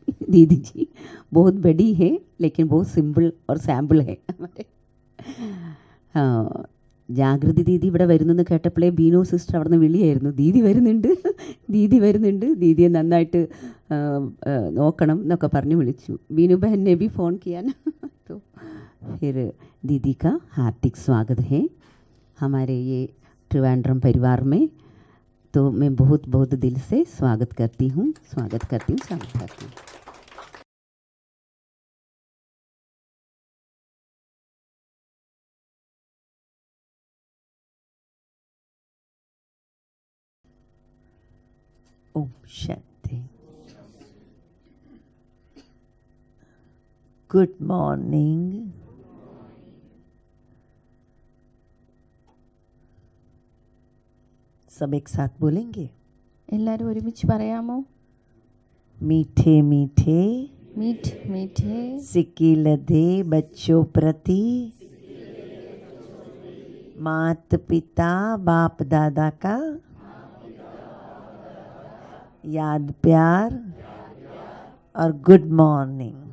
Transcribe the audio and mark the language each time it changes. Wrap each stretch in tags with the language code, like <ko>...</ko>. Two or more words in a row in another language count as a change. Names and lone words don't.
<hi>दीदी जी बहुत बड़ी है लेकिन बहुत सिंपल और सैंपल है.</hi> <ml>ജാഗൃതി ദീദി ഇവിടെ വരുന്നെന്ന് കേട്ടപ്പോഴേ ബീനോ സിസ്റ്റർ അവിടെ നിന്ന് വിളിയായിരുന്നു, ദീദി വരുന്നുണ്ട്, ദീദി വരുന്നുണ്ട്, ദീദിയെ നന്നായിട്ട് നോക്കണം എന്നൊക്കെ പറഞ്ഞ് വിളിച്ചു.</ml> <hi>ബീനു ബहन ने भी फ़ोन किया ना, तो फिर दीदी का हार्दिक स्वागत है हमारे ये त्रिवेंद्रम परिवार में. तो मैं बहुत बहुत दिल से स्वागत करती हूँ. ओम शांति.</hi> <en>good morning.</en> <hi>सब एक साथ बोलेंगे.</hi> <ml>എല്ലാവരും ഒരുമിച്ച് പറയാമോ?</ml> <hi>मीठे मीठे मीठ मीठे सिक्की लदे बच्चों प्रति मात पिता बाप दादा का याद प्यार और</hi> <en>good morning.</en>